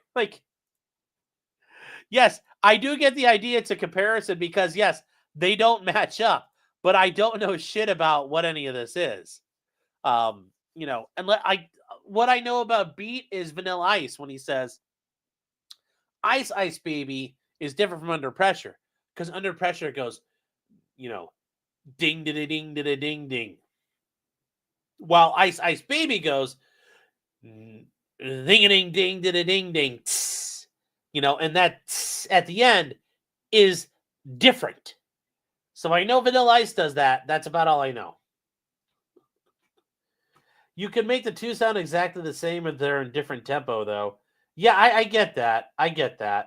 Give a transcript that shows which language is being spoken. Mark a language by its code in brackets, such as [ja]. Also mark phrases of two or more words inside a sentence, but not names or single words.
[en] Like, yes, I do get the idea it's a comparison because, yes, they don't match up. But I don't know shit about what any of this is. And what I know about Beat is Vanilla Ice when he says, Ice Ice Baby is different from Under Pressure. Because Under Pressure goes, ding, da ding, da ding, ding. While Ice Ice Baby goes, ding, ding, ding, da ding, ding. And that at the end is different. So I know Vanilla Ice does that. That's about all I know. You can make the two sound exactly the same if they're in different tempo, though. Yeah, I get that. I get that.